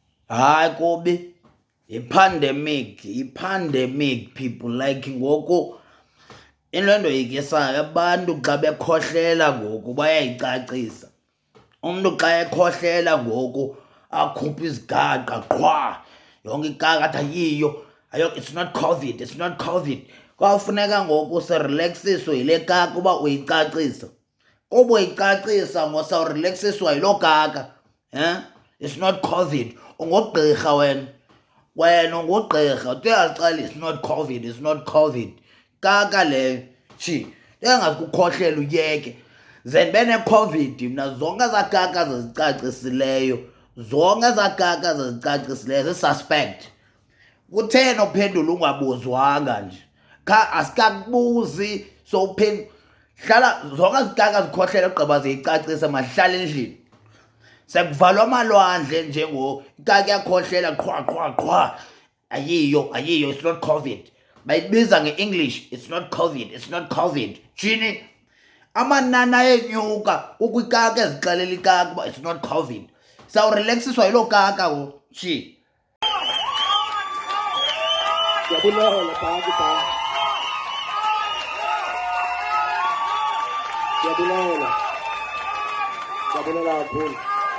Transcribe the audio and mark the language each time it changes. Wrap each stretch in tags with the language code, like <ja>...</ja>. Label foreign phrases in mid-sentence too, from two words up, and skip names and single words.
<xh>Hayi kubi,</xh> <en>i-pandemic people,</en> <xh>like ngoku into endoyikisayo abantu xa bekhohlela ngoku bayayicacisa. Umntu xa ekhohlela ngoku akhuphe izigaqa qhwa, yonke ikaka athi ayiyo,</xh> <en>it's not COVID, it's not COVID.</en> <xh>Kwawufuneka ngoku sirelaksiswe yile kaka uba uyicacisa. Kuba uyicacisa ngosawurileksiswa yiloo kaka,</xh> <en>it's not COVID.</en> <xh>Ungugqirha wena ungugqirha uyazicalela</xh> <en>it's not COVID, it's not COVID.</en> <xh>Kaka leyo shi engazikukhohlela uyeke. Ze ndibe neCOVID mna zonke ezaa kaka zazicacisileyo, zonke ezaa kaka zazicacisileyo zisuspect. Kutheni uphendula ungabuzwanga nje? Kha asikakubuzi hlala zonke ezikaka zikhohlela ugqiba ziyicacisa mahlala endlini. Sekuvalwa amalwandle nje ngoku ikaka iyakhohlela qhwa qhwa qhwa, ayiyo</xh> <en>it's not COVID.</en> <xh>Bayibiza nge-English</xh> <en>it's not COVID, it's not COVID.</en> <xh>Jini amanani ayenyuka kukho ikaka ezixelela ikaka uba</xh> <en>it's not COVID.</en> <xh>Sawurileksiswa yiloo kaka ngoku shi. Ndiyabulela bhanki bhanki. Ndiyabulela kakhulu.</xh>